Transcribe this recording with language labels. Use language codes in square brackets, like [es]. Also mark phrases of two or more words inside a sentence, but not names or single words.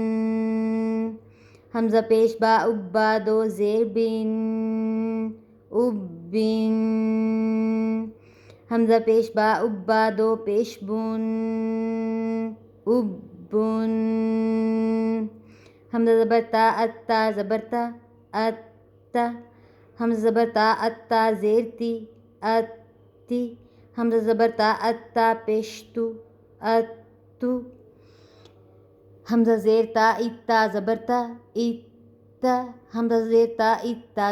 [ur] حمزہ پیش با اب، با دو زیر بن اب بن، حمزہ پیش با اب، با دو پیش بن اب بن، حمزہ زبر تا اتا زبر تا اتا، حمزہ زبر تا اتا زیر تی اتی، حمزہ زبر تا اتا پیش تو اتو، حمزہ زیر تا اتا زبر تا اتا، حمزہ زیر تا اتا